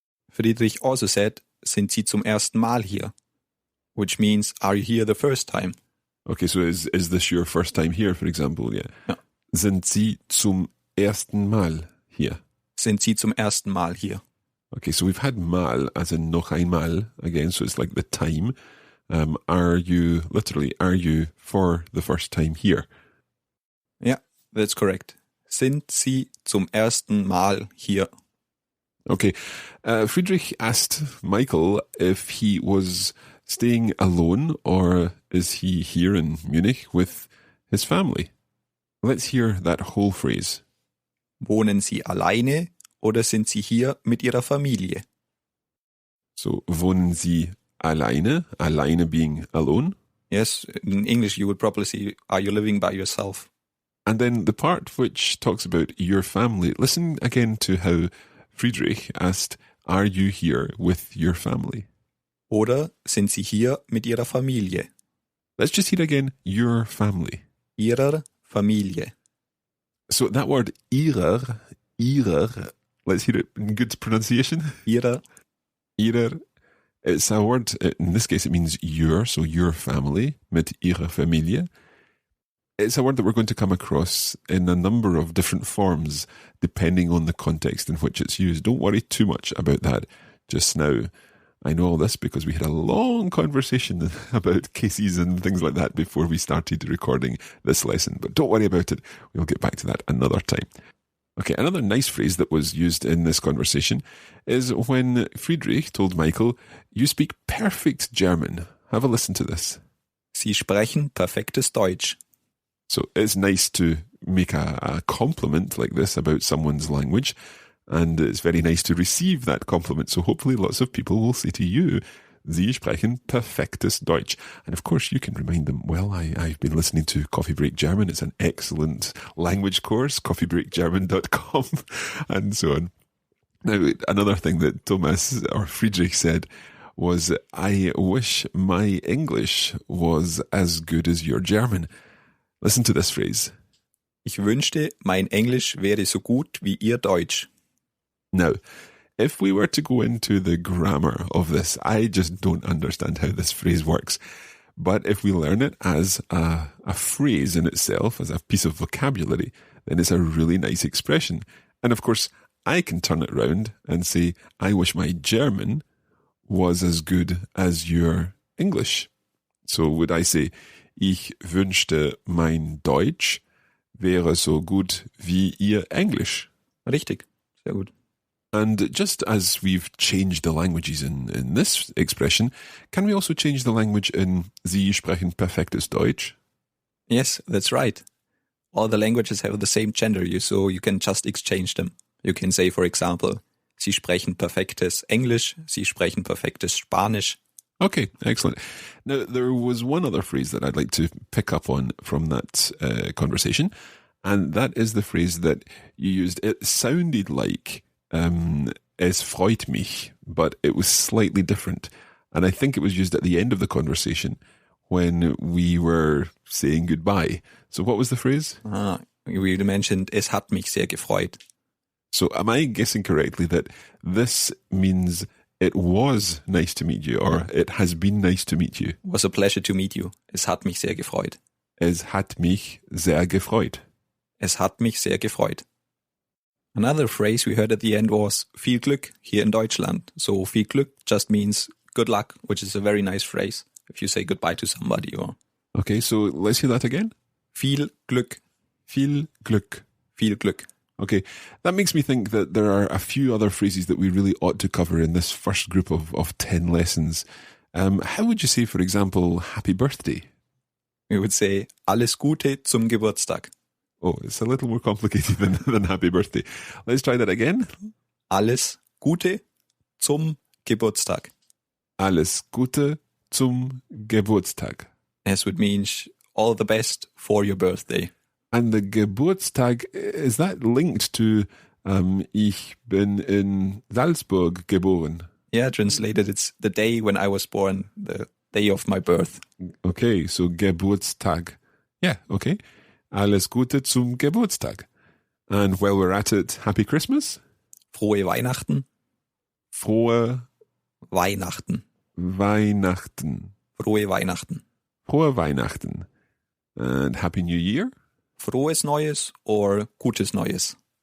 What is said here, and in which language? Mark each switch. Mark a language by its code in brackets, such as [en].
[en] Friedrich also said, [de] sind Sie zum ersten Mal hier? [en] Which means, are you here the first time? Okay, so is this your first time here, for example? Yeah. [de] Ja. Sind Sie zum ersten Mal hier? Sind Sie zum ersten Mal hier? [en] Okay, so we've had mal as in [de] noch einmal [en] again, so it's like the time. Are you for the first time here? Yeah, that's correct. [de] Sind Sie zum ersten Mal hier? [en] Okay, Friedrich asked Michael if he was staying alone or is he here in Munich with his family. Let's hear that whole phrase. [de] Wohnen Sie alleine oder sind Sie hier mit Ihrer Familie? So, wohnen Sie alleine? Alleine [en] being alone? Yes, in English you would probably say, are you living by yourself? And then the part which talks about your family, listen again to how Friedrich asked, are you here with your family? [de] Oder sind Sie hier mit Ihrer Familie? [en] Let's just hear again, your family. [de] Ihrer Familie. [en] So that word ihrer, let's hear it in good pronunciation. [de] Ihrer. [en] It's a word, in this case it means your, so your family, [de] mit ihrer Familie. [en] It's a word that we're going to come across in a number of different forms, depending on the context in which it's used. Don't worry too much about that just now. I know all this because we had a long conversation about cases and things like that before we started recording this lesson. But don't worry about it. We'll get back to that another time. Okay, another nice phrase that was used in this conversation is when Friedrich told Michael, you speak perfect German. Have a listen to this. [de] Sie sprechen perfektes Deutsch. [en] So it's nice to make a compliment like this about someone's language, and it's very nice to receive that compliment. So hopefully lots of people will say to you, [de] Sie sprechen perfektes Deutsch. [en] And of course you can remind them, well, I've been listening to Coffee Break German. It's an excellent language course, coffeebreakgerman.com, and so on. Now, another thing that Thomas or Friedrich said was, I wish my English was as good as your German. Listen to this phrase. [de] Ich wünschte, mein Englisch wäre so gut wie Ihr Deutsch. [en] Now, if we were to go into the grammar of this, I just don't understand how this phrase works. But if we learn it as a phrase in itself, as a piece of vocabulary, then it's a really nice expression. And of course, I can turn it round and say, I wish my German was as good as your English. So would I say, [de] ich wünschte, mein Deutsch wäre so gut wie Ihr Englisch. Richtig, sehr gut. [en] And just as we've changed the languages in this expression, can we also change the language in [de] Sie sprechen perfektes Deutsch? [en] Yes, that's right. All the languages have the same gender, so you can just exchange them. You can say, for example, [de] Sie sprechen perfektes Englisch, Sie sprechen perfektes Spanisch. [en] Okay, excellent. Now, there was one other phrase that I'd like to pick up on from that conversation, and that is the phrase that you used. It sounded like [de] es freut mich, [en] but it was slightly different. And I think it was used at the end of the conversation when we were saying goodbye. So what was the phrase? We mentioned, [de] es hat mich sehr gefreut. [en] So am I guessing correctly that this means it was nice to meet you, or it has been nice to meet you? It was a pleasure to meet you. [de] Es hat mich sehr gefreut. Es hat mich sehr gefreut. Es hat mich sehr gefreut. [en] Another phrase we heard at the end was [de] viel Glück [en] here in Deutschland. So [de] viel Glück [en] just means good luck, which is a very nice phrase if you say goodbye to somebody. Or Okay, so let's hear that again. [de] Viel Glück. Viel Glück. Viel Glück. [en] Okay, that makes me think that there are a few other phrases that we really ought to cover in this first group of 10 lessons. How would you say, for example, happy birthday? We would say [de] alles Gute zum Geburtstag. [en] Oh, it's a little more complicated than happy birthday. Let's try that again. [de] Alles Gute zum Geburtstag. Alles Gute zum Geburtstag. [en] As would mean all the best for your birthday. And the Geburtstag, is that linked to [de] ich bin in Salzburg geboren? [en] Yeah, translated, it's the day when I was born, the day of my birth. Okay, so Geburtstag. Yeah, okay. [de] Alles Gute zum Geburtstag. [en] And while we're at it, happy Christmas? [de] Frohe Weihnachten. Frohe Weihnachten. Weihnachten. Frohe Weihnachten. Frohe Weihnachten. [en] And happy New Year? [de] Frohes Neues or Gutes Neues?